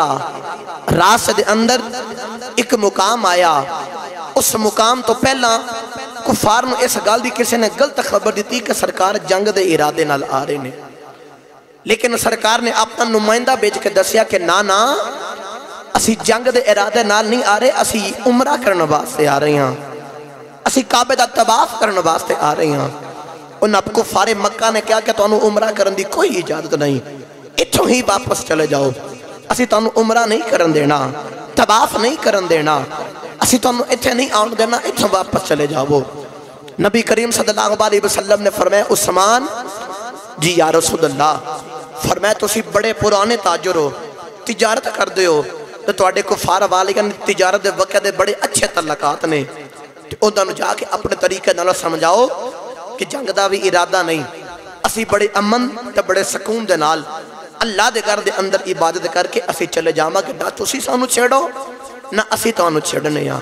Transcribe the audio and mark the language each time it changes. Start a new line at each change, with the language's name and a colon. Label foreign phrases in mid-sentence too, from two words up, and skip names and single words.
Punjabi: راستے دے اندر اک مقام آیا، اس مقام تو پہلا کفار نوں اس گل دی کسی نے غلط خبر دتی کہ سرکار جنگ دے ارادے نال آ رہے نے، لیکن سرکار نے اپنا نمائندہ بھیج کے دسیا کہ نہ نہ اسی جنگ دے ارادے نال نہیں آ رہے، اسی عمرہ کرنے واسطے آ رہے ہیں، اسی کعبے دا طواف کرنے واسطے آ رہے ہیں. انہاں کفارِ مکہ نے کہا کہ تہانوں عمرہ کرنے کی کوئی اجازت نہیں، ایتھوں ہی واپس چلے جاؤ، اسی تہانوں عمرہ نہیں کرن دینا، طواف نہیں کرن دینا، اسی تہانوں ایتھے نہیں آؤن دینا، ایتھوں واپس چلے جاؤ. نبی کریم
Arabic: صلى الله عليه وسلم
Punjabi: نے فرمایا عثمان جی
Arabic: يا رسول الله,
Punjabi: فرمایا تسی بڑے پرانے تاجر ہو، تجارت کردے ہو، تو تہاڈے کفار والیاں نے تجارت دے وقت دے بڑے اچھے تعلقات نے، تے انہاں نوں جا کے اپنے طریقے نال سمجھاؤ کہ جنگ دا وی ارادہ نہیں، اسی بڑے امن تے بڑے سکون دے نال اللہ دے گھر دے اندر عبادت کر کے اسی چلے جاواں گے، نہ تسی سانوں چھیڑو نہ اسی تہانوں چھیڑنے آں.